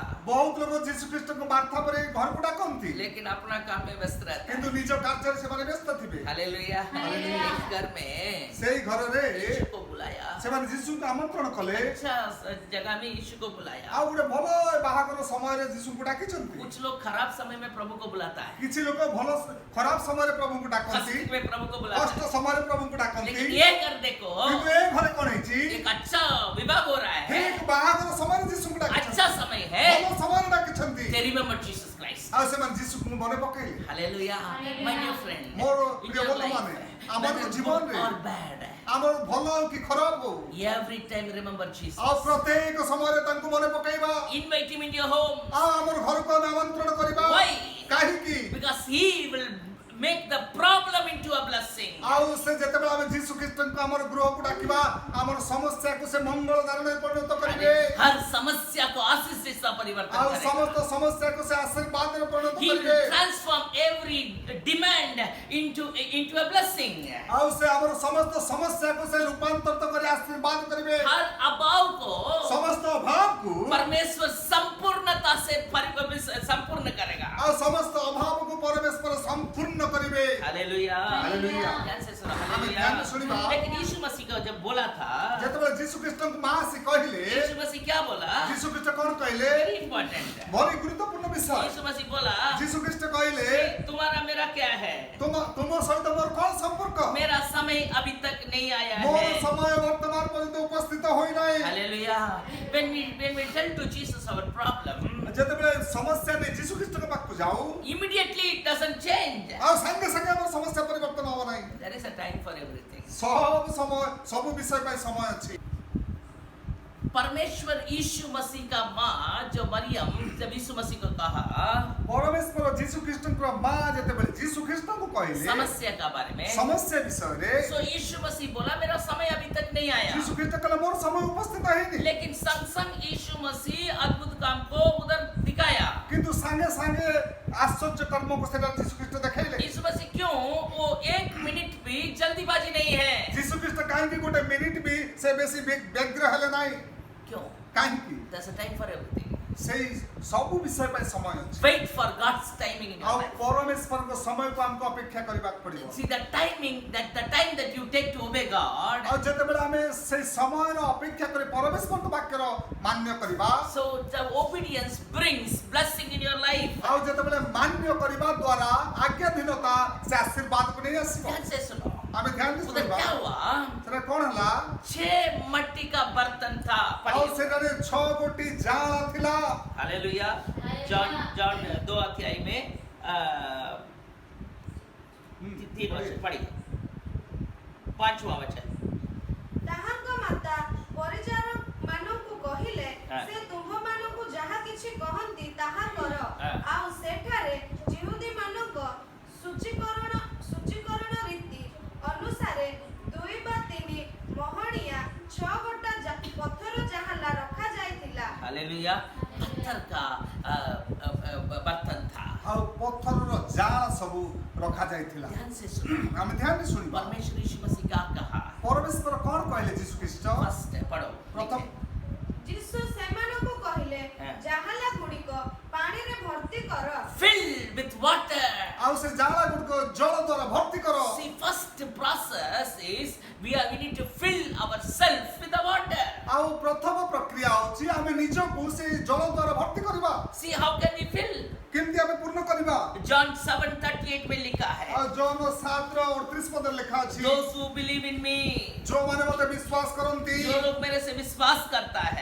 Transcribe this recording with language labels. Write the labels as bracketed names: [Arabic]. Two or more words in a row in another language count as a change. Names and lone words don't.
[Odia] ବହୁତ ଲୋକ ଯୀଶୁ ଖ୍ରୀଷ୍ଟଙ୍କ ମାର୍ଥା ପରେ ଘରକୁ ଡାକନ୍ତି [Hindi] लेकिन अपना काम में व्यस्त रहता [Odia] କିନ୍ତୁ [Hindi] है। [Odia] ନିଜ କାର୍ଯ୍ୟରେ ସେମାନେ ବ୍ୟସ୍ତ ଥିବେ। [Hindi] हालेलुया। हालेलुया। एक घर में [Odia] ସେଇ ଘରରେ [Hindi] यीशु को बुलाया, [Odia] ସେମାନେ ଯୀଶୁଙ୍କୁ ଆମନ୍ତ୍ରଣ କଲେ। [Hindi] अच्छा जगह में यीशु को बुलाया। [Odia] ଆଉ ଗୋଟେ ଭଲ ବାହାଘର ସମୟରେ ଯୀଶୁଙ୍କୁ ଡାକିଛନ୍ତି। [Hindi] कुछ लोग खराब समय में प्रभु को बुलाता है, [Odia] କିଛି ଲୋକ ଭଲ ଖରାପ ସମୟରେ ପ୍ରଭୁଙ୍କୁ ଡାକନ୍ତି, [Hindi] कष्ट में प्रभु को बुलाता [Odia] କଷ୍ଟ [Hindi] है। [Odia] ସମୟରେ ପ୍ରଭୁଙ୍କୁ ଡାକନ୍ତି। [Hindi] लेकिन ये घर देखो, [Odia] କିନ୍ତୁ ଏ ଘରେ କଣ ହେଇଛି? [Hindi] एक अच्छा विवाह हो रहा है, [Odia] ଠିକ ବାହାଘର ସମୟରେ ଯୀଶୁଙ୍କୁ ଡାକିଛନ୍ତି। [Hindi] अच्छा समय है। [Odia] ଭଲ ସମୟରେ ଡାକିଛନ୍ତି। [English] They remember Jesus Christ। [Odia] ଆଉ ସେମାନେ ଯୀଶୁଙ୍କୁ ମନେ ପକେଇଲେ। [English] हालेलुया। My dear friend, [Odia] ମୋର [English] in [Odia] ପ୍ରିୟ [English] your life, [Odia] ବନ୍ଧୁମାନେ, ଆମର [English] whether [Odia] ଜୀବନରେ [English] good or bad, [Odia] ଆମର ଭଲ ହଉ କି ଖରାପ ହଉ, [English] every time remember Jesus। [Odia] ଆଉ ପ୍ରତ୍ୟେକ ସମୟରେ ତାଙ୍କୁ ମନେ ପକେଇବା। [English] Invite him into your home। [Odia] ଆଉ ଆମର ଘରକୁ ଆମେ ଆମନ୍ତ୍ରଣ କରିବା। [English] Why? [Odia] କାହିଁକି? [English] Because he will make the problem into a blessing। [Odia] ଆଉ ସେ ଯେତେବେଳେ ଆମେ ଯୀଶୁ ଖ୍ରୀଷ୍ଟଙ୍କୁ ଆମର ଗୃହକୁ ଡାକିବା ଆମର ସମସ୍ୟାକୁ ସେ ମଙ୍ଗଳ ଧାରଣରେ ପରିଣତ କରିବେ। [Hindi] हर समस्या को आशीष से परिवर्तन [Odia] ଆଉ [Hindi] करेगा। [Odia] ସମସ୍ତ ସମସ୍ୟାକୁ ସେ ଆଶୀର୍ବାଦରେ ପରିଣତ [English] He will [Odia] କରିବେ। [English] transform every demand into a blessing। [Odia] ଆଉ ସେ ଆମର ସମସ୍ତ ସମସ୍ୟାକୁ ସେ ରୂପାନ୍ତରିତ କରି ଆଶୀର୍ବାଦ କରିବେ। [Hindi] हर अभाव को [Odia] ସମସ୍ତ ଅଭାବକୁ [Hindi] परमेश्वर संपूर्णता से संपूर्ण करेगा। [Odia] ଆଉ ସମସ୍ତ ଅଭାବକୁ ପରମେଶ୍ୱର ସମ୍ପୂର୍ଣ୍ଣ କରିବେ। [Hindi] हालेलुया। हालेलुया। ध्यान से सुनो, हमें हालेलुया। ध्यान से सुनिबा। लेकिन यीशु मसीह को जब बोला था, [Odia] ଯେତେବେଳେ ଯୀଶୁ ଖ୍ରୀଷ୍ଟଙ୍କୁ ମା ଆସି କହିଲେ, [Hindi] यीशु मसीह क्या बोला? [Odia] ଯୀଶୁ ଖ୍ରୀଷ୍ଟ କଣ କହିଲେ? [English] very important. [Odia] ଭାରି ଗୁରୁତ୍ୱପୂର୍ଣ୍ଣ ବିଷୟ। [Hindi] यीशु मसीह बोला [Odia] ଯୀଶୁ ଖ୍ରୀଷ୍ଟ କହିଲେ [Hindi] तुम्हारा मेरा क्या है? [Odia] ତୁମ ସହିତ ମୋର କଣ ସମ୍ପର୍କ [Hindi] मेरा समय अभी तक नहीं आया [Odia] ମୋର [Hindi] है। [Odia] ସମୟ ବର୍ତ୍ତମାନ ପର୍ଯ୍ୟନ୍ତ ଉପସ୍ଥିତ ହୋଇନାହିଁ। [English] Hallelujah. When we tell to Jesus our problem, [Odia] ଯେତେବେଳେ ସମସ୍ୟା ନେଇ ଯୀଶୁ ଖ୍ରୀଷ୍ଟଙ୍କ ପାଖକୁ ଯାଉ [English] immediately it doesn't change. [Odia] ଆଉ ସାଙ୍ଗେ ସାଙ୍ଗେ ଆମର ସମସ୍ୟା ପରିବର୍ତ୍ତନ ହବ ନାହିଁ। [English] There is a time for everything. [Odia] ସବୁ ସମୟ ସବୁ ବିଷୟ ପାଇଁ ସମୟ ଅଛି। [Hindi] परमेश्वर यीशु मसीह का माँ जो मरियम जब यीशु मसीह को कहा [Odia] ପରମେଶ୍ୱର ଯୀଶୁ ଖ୍ରୀଷ୍ଟଙ୍କ ମା ଯେତେବେଳେ ଯୀଶୁ ଖ୍ରୀଷ୍ଟଙ୍କୁ କହିଲେ [Hindi] समस्या का बारे में, [Odia] ସମସ୍ୟା ବିଷୟରେ [Hindi] so यीशु मसीह बोला मेरा समय अभी तक नहीं आया। [Odia] ଯୀଶୁ ଖ୍ରୀଷ୍ଟ କହିଲେ ମୋର ସମୟ ଉପସ୍ଥିତ ହେଇନି। [Hindi] लेकिन संग संग यीशु मसीह अद्भुत काम को उधर दिखाया। [Odia] କିନ୍ତୁ ସାଙ୍ଗେ ସାଙ୍ଗେ ଆଶ୍ଚର୍ଯ୍ୟ କର୍ମକୁ ସେଟା ଯୀଶୁ ଖ୍ରୀଷ୍ଟ ଦେଖେଇଲେ। [Hindi] यीशु मसीह क्यों वो एक मिनट भी जल्दीबाजी नहीं है। [Odia] ଯୀଶୁ ଖ୍ରୀଷ୍ଟ କାହିଁକି ଗୋଟେ ମିନିଟ୍ ବି ସେ ବେଶୀ ବ୍ୟଗ୍ର ହେଲେ ନାହିଁ? [Hindi] क्यों? [Odia] କାହିଁକି? [English] There's a time for everything. [Odia] ସେଇ ସବୁ ବିଷୟ ପାଇଁ ସମୟ ଅଛି। [English] Wait for God's timing in your [Odia] ଆଉ [English] life. [Odia] ପରମେଶ୍ୱରଙ୍କ ସମୟକୁ ଆମକୁ ଅପେକ୍ଷା କରିବାକୁ ପଡିବ। [English] See the timing the time that you take to obey God. [Odia] ଆଉ ଯେତେବେଳେ ଆମେ ସେଇ ସମୟର ଅପେକ୍ଷା କରି ପରମେଶ୍ୱରଙ୍କ ବାକ୍ୟର ମାନ୍ୟ କରିବା, [English] So the obedience brings blessing in your life. [Odia] ଆଉ ଯେତେବେଳେ ମାନ୍ୟ କରିବା ଦ୍ୱାରା ଆଜ୍ଞାଧୀନତା ସେ ଆଶୀର୍ବାଦକୁ ନେଇ ଆସିବ। [Hindi] ध्यान से सुनो। [Odia] ଆମେ ଧ୍ୟାନ ଦେଇ [Hindi] उधर [Odia] ଶୁଣିବା। [Hindi] क्या हुआ? [Odia] ସେଟା କ'ଣ ହେଲା? [Hindi] 6 मट्टी का बर्तन था। [Odia] ଆଉ ସେଠାରେ 6 ଗୋଟି ଜାଳ ଥିଲା। [Hindi] हालेलुया। जॉन 2 अध्याय में 3 वचन पढ़िए। 5वां वचन। [Odia] ତାହାଙ୍କ ମାତା ପରିଚାରକ ମାନଙ୍କୁ କହିଲେ ହଁ। ସେ ତୁମ୍ଭମାନଙ୍କୁ ଯାହା କିଛି କହନ୍ତି ତାହା କର। ହଁ। ଆଉ ସେଠାରେ ଯିହୁଦୀ ମାନଙ୍କ ସୂଚୀକରଣ ରୀତି ଅନୁସାରେ 2 ବା 3 ମହଣିଆ 6 ଗୋଟା ପଥର ଜାହାଲା ରଖାଯାଇଥିଲା। [Hindi] हालेलुया। पत्थर का बर्तन था। [Odia] ଆଉ ପଥରର ଜାଳ ସବୁ ରଖାଯାଇଥିଲା। [Hindi] ध्यान से सुनो। [Odia] ଆମେ ଧ୍ୟାନ ଦେଇ ଶୁଣିବା। [Hindi] परमेश्वर यीशु मसीह क्या कहा? [Odia] ପରମେଶ୍ୱର କ'ଣ କହିଲେ ଯୀଶୁ ଖ୍ରୀଷ୍ଟ? [Hindi] फर्स्ट पढ़ो। [Odia] ପ୍ରଥମ ଯୀଶୁ ସେମାନଙ୍କୁ କହିଲେ ହଁ। ଜାହାଲା ଗୁଡ଼ିକ ପାଣିରେ ଭର୍ତ୍ତି କର। [English] Fill with water. [Odia] ଆଉ ସେ ଜାଳ ଗୁଡ଼ିକ ଜଳ ଦ୍ୱାରା ଭର୍ତ୍ତି କର। [English] See, first process is we need to fill ourselves with the water. [Odia] ଆଉ ପ୍ରଥମ ପ୍ରକ୍ରିୟା ହେଉଛି ଆମେ ନିଜକୁ ସେ ଜଳ ଦ୍ୱାରା ଭର୍ତ୍ତି କରିବା। [English] See, how can we fill? [Odia] କେମିତି ଆମେ ପୂର୍ଣ୍ଣ କରିବା? [Hindi] John 7:38 में लिखा है, [Odia] ଆଉ ଜନ 7:38 ପଦରେ ଲେଖା ଅଛି, [English] those who believe in me, [Odia] ଯୋଉମାନେ ମୋତେ ବିଶ୍ୱାସ କରନ୍ତି, [Hindi] जो लोग मेरे से विश्वास करता है,